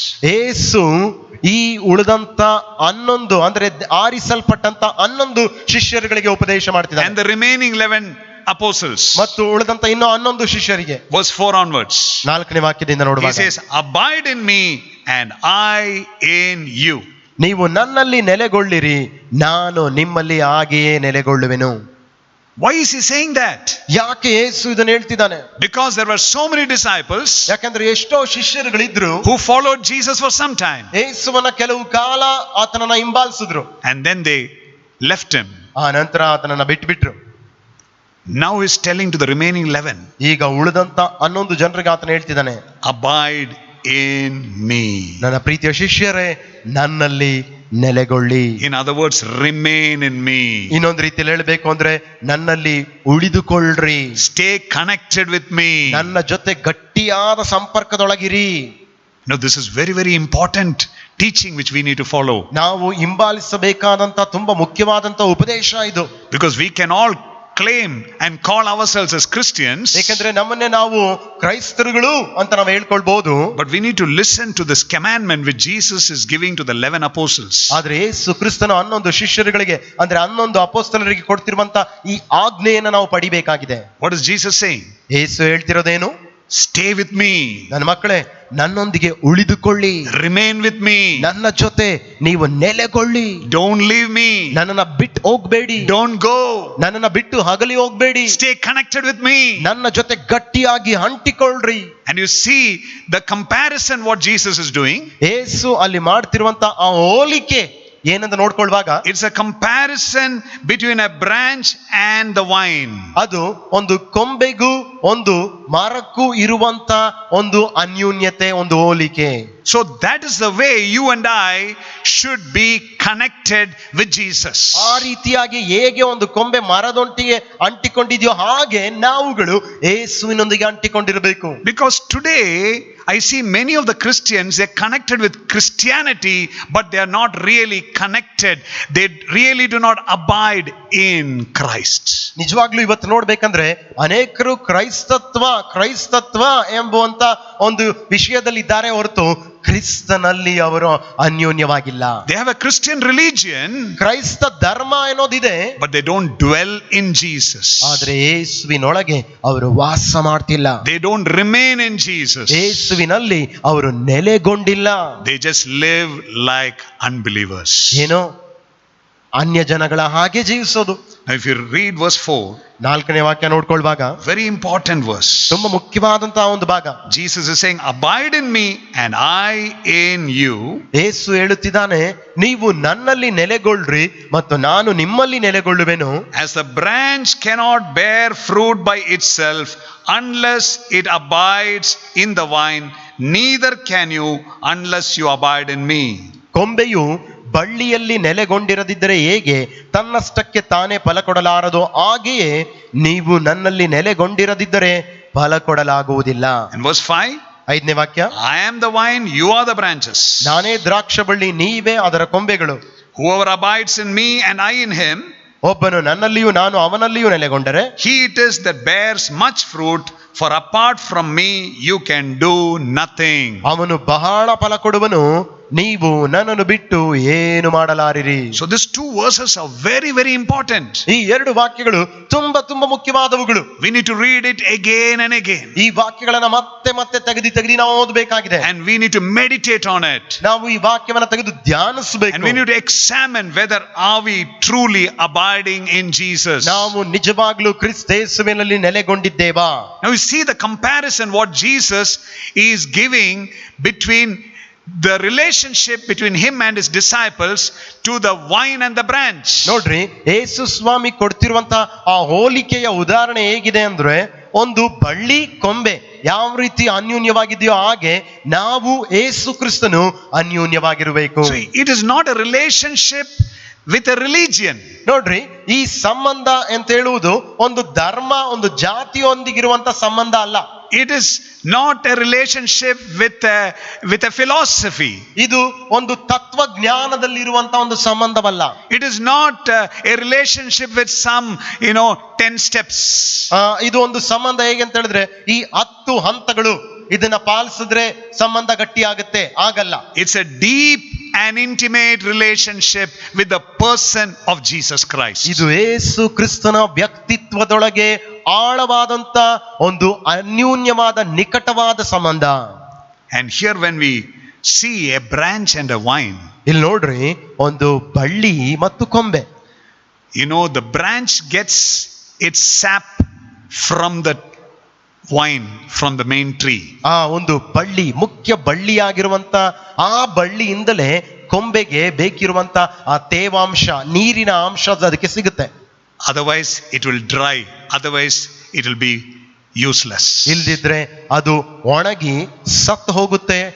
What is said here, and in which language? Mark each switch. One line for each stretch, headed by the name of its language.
Kannada: ಯೇಸು ಈ ಉಳಿದಂತ 11 ಅಂದ್ರೆ ಆರಿಸಲ್ಪಟ್ಟಂತ 11 ಶಿಷ್ಯರುಗಳಿಗೆ ಉಪದೇಶ ಮಾಡ್ತಿದ್ದಾನೆ.
English: And the remaining 11 apostles.
Kannada: ಮತ್ತು ಉಳಿದಂತ ಇನ್ನು 11 ಶಿಷ್ಯರಿಗೆ.
English: Verse 4 onwards.
Kannada: 4ನೇ ವಾಕ್ಯದಿಂದ ನೋಡುವಾಗ
English: He says, abide in me and I in you.
Kannada: ನೀವು ನನ್ನಲ್ಲಿ ನೆಲೆಗೊಳ್ಳಿರಿ, ನಾನು ನಿಮ್ಮಲ್ಲಿ ಹಾಗೆಯೇ ನೆಲೆಗೊಳ್ಳುವೆನು.
English: Why is he saying that?
Kannada: ಯಾಕೆ ಯೇಸು ಇದನ್ನು ಹೇಳ್ತಿದ್ದಾನೆ?
English: Because there were so many disciples
Kannada: ಯಾಕಂದ್ರೆ ಎಷ್ಟೋ ಶಿಷ್ಯರುಗಳಿದ್ರು
English: who followed Jesus for some time,
Kannada: ಯೇಸುವನ್ನ ಕೆಲವು ಕಾಲ ಆತನನ್ನ ಹಿಂಬಾಲಿಸಿದ್ರು,
English: and then they left him.
Kannada: ಆ ನಂತರ ಆತನನ್ನ ಬಿಟ್ಬಿಟ್ರು.
English: Now he's telling to the remaining 11,
Kannada: ಈಗ ಉಳಿದಂತ 11 ಜನರಿಗೆ ಆತನ ಹೇಳ್ತಿದ್ದಾನೆ,
English: abide in me.
Kannada: ನನ್ನ ಪ್ರೀತಿಯ ಶಿಷ್ಯರೇ, ನನ್ನಲ್ಲಿ ನೆಲೆಗೊಳ್ಳಿ.
English: In other words, remain in me.
Kannada: ಇನ್ನೊಂದು ರೀತಿಯಲ್ಲಿ ಹೇಳಬೇಕು ಅಂದ್ರೆ ನನ್ನಲ್ಲಿ ಉಳಿದುಕೊಳ್ಳ್ರಿ,
English: Stay connected with me.
Kannada: ನನ್ನ ಜೊತೆ ಗಟ್ಟಿಯಾದ ಸಂಪರ್ಕದೊಳಗಿರಿ.
English: Now this is very, very important teaching which we need to follow.
Kannada: ನಾವು ಹಿಂಬಾಲಿಸಬೇಕಾದಂತ ತುಂಬಾ ಮುಖ್ಯವಾದಂತ ಉಪದೇಶ ಇದು.
English: Because we can all claim and call ourselves as Christians,
Kannada: ಯಾಕಂದ್ರೆ ನಮ್ಮನ್ನೇ ನಾವು ಕ್ರೈಸ್ತರುಗಳು ಅಂತ ನಾವು ಹೇಳ್ಕೊಳ್ಬಹುದು.
English: but we need to listen to this commandment which Jesus is giving to the 11 apostles.
Kannada: ಆದ್ರೆ ಯೇಸು ಕ್ರಿಸ್ತನ 11 ಶಿಷ್ಯರುಗಳಿಗೆ ಅಂದ್ರೆ 11 ಅಪೊಸ್ತಲರಿಗೆ ಕೊಡ್ತಿರುವಂತ ಈ ಆಜ್ಞೆಯನ್ನು ನಾವು ಪಡಿಬೇಕಾಗಿದೆ.
English: What is Jesus saying?
Kannada: Yesu ಹೇಳ್ತಿರೋದೇನು?
English: Stay with me.
Kannada: ನನ್ನ ಮಕ್ಕಳೇ, ನನ್ನೊಂದಿಗೆ ಉಳಿದುಕೊಳ್ಳಿ,
English: Remain with me.
Kannada: ನನ್ನ ಜೊತೆ ನೀವು ನೆಲೆಗೊಳ್ಳಿ.
English: Don't leave me.
Kannada: ನನ್ನನ್ನ ಬಿಟ್ಟು ಹೋಗ್ಬೇಡಿ,
English: Don't go.
Kannada: ನನ್ನನ್ನ ಬಿಟ್ಟು ಹಗಲಿ ಹೋಗ್ಬೇಡಿ,
English: Stay connected with me.
Kannada: ನನ್ನ ಜೊತೆ ಗಟ್ಟಿಯಾಗಿ ಅಂಟಿಕೊಳ್ಳ್ರಿ.
English: And you see the comparison what Jesus is doing.
Kannada: ಯೇಸು ಅಲ್ಲಿ ಮಾಡ್ತಿರುವಂತ ಆ ಹೋಲಿಕೆ ಏನಂತ ನೋಡ್ಕೊಳ್ವಾಗ,
English: It's a comparison between a branch and the vine.
Kannada: ಅದು ಒಂದು ಕೊಂಬೆಗೂ ಒಂದು ಮರಕ್ಕೂ ಇರುವಂತ ಒಂದು ಅನ್ಯೂನ್ಯತೆ, ಒಂದು ಹೋಲಿಕೆ.
English: So that is the way you and I should be connected with Jesus.
Kannada: ಆ ರೀತಿಯಾಗಿ ಹೇಗೆ ಒಂದು ಕೊಂಬೆ ಮರದೊಂಟಿಗೆ ಅಂಟಿಕೊಂಡಿದೆಯೋ ಹಾಗೆ ನಾವುಗಳು ಯೇಸುವಿನೊಂದಿಗೆ ಅಂಟಿಕೊಂಡಿರಬೇಕು.
English: Because today I see many of the Christians, they're connected with Christianity, but they are not really connected. They really do not abide in Christ.
Kannada: ನಿಜವಾಗ್ಲೂ ಇವತ್ತು ನೋಡ್ಬೇಕಂದ್ರೆ ಅನೇಕರು ಕ್ರೈಸ್ತತ್ವ ಎಂಬುವಂತ ಒಂದು ವಿಷಯದಲ್ಲಿ ಇದ್ದಾರೆ ಹೊರತು ಕ್ರಿಸ್ತನಲ್ಲಿ ಅವರು ಅನ್ಯೋನ್ಯವಾಗಿಲ್ಲ.
English: They have a Christian religion,
Kannada: ಕ್ರೈಸ್ತ ಧರ್ಮ ಅನ್ನೋದಿದೆ,
English: but they don't dwell in Jesus.
Kannada: ಆದ್ರೆ ಯೇಸುವಿನೊಳಗೆ ಅವರು ವಾಸ ಮಾಡ್ತಿಲ್ಲ.
English: They don't remain in Jesus.
Kannada: ಯೇಸುವಿನಲ್ಲಿ ಅವರು ನೆಲೆಗೊಂಡಿಲ್ಲ.
English: They just live like unbelievers.
Kannada: ಏನೋ ಅನ್ಯ ಜನಗಳ ಹಾಗೆ ಜೀವಿಸೋದು.
English: Now if you read verse 4,
Kannada: 4ನೇ ವಾಕ್ಯ ನೋಡ್ಕೊಳ್ವಾಗ,
English: very important verse.
Kannada: ತುಂಬಾ ಮುಖ್ಯವಾದಂತಹ ಒಂದು ಭಾಗ.
English: Jesus is saying, abide in me and I in you.
Kannada: ಯೇಸು ಹೇಳುತ್ತಿದ್ದಾನೆ, ನೀವು ನನ್ನಲ್ಲಿ ನೆಲೆಗೊಳ್ಳ್ರಿ ಮತ್ತು ನಾನು ನಿಮ್ಮಲ್ಲಿ ನೆಲೆಗೊಳ್ಳುವೆನು.
English: As the branch cannot bear fruit by itself unless it abides in the vine, neither can you unless you abide in me.
Kannada: ಕೊಂಬೆಯು ಬಳ್ಳಿಯಲ್ಲಿ ನೆಲೆಗೊಂಡಿರದಿದ್ದರೆ ಹೇಗೆ ತನ್ನಷ್ಟಕ್ಕೆ ತಾನೇ ಫಲ ಕೊಡಲಾರದು, ಹಾಗೆಯೇ ನೀವು ನನ್ನಲ್ಲಿ ನೆಲೆಗೊಂಡಿರದಿದ್ದರೆ ಫಲ ಕೊಡಲಾಗುವುದಿಲ್ಲ.
English: And verse 5,
Kannada: 5ನೇ ವಾಕ್ಯ,
English: I am the vine, you are the branches.
Kannada: ನಾನೇ ದ್ರಾಕ್ಷ ಬಳ್ಳಿ, ನೀವೇ ಅದರ ಕೊಂಬೆಗಳು.
English: Whoever abides in me and I in him,
Kannada: ಒಬ್ಬನು ನನ್ನಲ್ಲಿಯೂ ನಾನು ಅವನಲ್ಲಿಯೂ ನೆಲೆಗೊಂಡರೆ,
English: he it is that bears much fruit, for apart from me you can do nothing.
Kannada: ಅವನು ಬಹಳ ಫಲ ಕೊಡುವನು, ನೀವು ನನ್ನನ್ನು ಬಿಟ್ಟು ಏನು ಮಾಡಲಾರಿರಿ.
English: So these two verses are very, very important.
Kannada: ಈ 2 ವಾಕ್ಯಗಳು ತುಂಬಾ ಮುಖ್ಯವಾದವುಗಳು.
English: We need to read it again and again.
Kannada: ಈ ವಾಕ್ಯಗಳನ್ನ ಮತ್ತೆ ತೆಗೆದು ನಾವು ಓದಬೇಕಾಗಿದೆ.
English: And we need to meditate on it.
Kannada: ನಾವು ಈ ವಾಕ್ಯವನ್ನ ತೆಗೆದು ಧ್ಯಾನಿಸಬೇಕು.
English: And we need to examine whether are we truly abiding in Jesus.
Kannada: ನಾವು ನಿಜವಾಗ್ಲೂ ಕ್ರಿಸ್ತೇಸುವಿನಲ್ಲಿ ನೆಲೆಗೊಂಡಿದ್ದೇವಾ?
English: Now we see the comparison what Jesus is giving between the relationship between him and his disciples to the vine and the branch.
Kannada: ನೋಡ್ರಿ, ಯೇಸು ಸ್ವಾಮಿ ಕೊಡ್ತಿರುವಂತ ಆ ಹೋಲಿಕೆಯ ಉದಾಹರಣೆ ಹೇಗಿದೆ ಅಂದ್ರೆ, ಒಂದು ಬಳ್ಳಿ ಕೊಂಬೆ ಯಾವ ರೀತಿ ಅನ್ಯೂನ್ಯವಾಗಿದೆಯೋ ಹಾಗೆ ನಾವು ಯೇಸು ಕ್ರಿಸ್ತನು ಅನ್ಯೂನ್ಯವಾಗಿರಬೇಕು.
English: So it is not a relationship with a religion.
Kannada: ನೋಡ್ರಿ, ಈ ಸಂಬಂಧ ಅಂತ ಹೇಳುವುದು ಒಂದು ಧರ್ಮ, ಒಂದು ಜಾತಿಯೊಂದಿಗಿರುವಂತ ಸಂಬಂಧ ಅಲ್ಲ.
English: It is not a relationship with a philosophy.
Kannada: ಇದು ಒಂದು ತತ್ವಜ್ಞಾನದಲ್ಲಿರುವಂತ ಒಂದು ಸಂಬಂಧವಲ್ಲ.
English: It is not a relationship with some 10 steps.
Kannada: ಇದು ಒಂದು ಸಂಬಂಧ ಹೇಗೆ ಅಂತ ಹೇಳಿದ್ರೆ, ಈ 10 ಹಂತಗಳು ಇದನ್ನ ಪಾಲಿಸಿದ್ರೆ ಸಂಬಂಧ ಗಟ್ಟಿ ಆಗುತ್ತೆ, ಆಗಲ್ಲ.
English: It's a deep and intimate relationship with the person of Jesus Christ.
Kannada: ಇದು ಯೇಸು ಕ್ರಿಸ್ತನ ವ್ಯಕ್ತಿತ್ವದೊಳಗೆ ಆಳವಾದಂತ ಒಂದು ಅನ್ಯೂನ್ಯವಾದ ನಿಕಟವಾದ ಸಂಬಂಧ.
English: And here when we See a branch and a vine.
Kannada: ಇಲ್ಲಿ ನೋಡ್ರಿ, ಒಂದು ಬಳ್ಳಿ ಮತ್ತು ಕೊಂಬೆ.
English: You know, the branch gets its sap from the vine, from the main tree.
Kannada: ಆ ಒಂದು ಬಳ್ಳಿ, ಮುಖ್ಯ ಬಳ್ಳಿಯಾಗಿರುವಂತ ಆ ಬಳ್ಳಿಯಿಂದಲೇ ಕೊಂಬೆಗೆ ಬೇಕಿರುವಂತ ಆ ತೇವಾಂಶ, ನೀರಿನ ಅಂಶ ಅದಕ್ಕೆ ಸಿಗುತ್ತೆ.
English: Otherwise it will dry, otherwise it will be useless.
Kannada: ಇಲ್ದಿದ್ರೆ ಅದು ಒಣಗಿ ಸತ್ತು ಹೋಗುತ್ತೆ.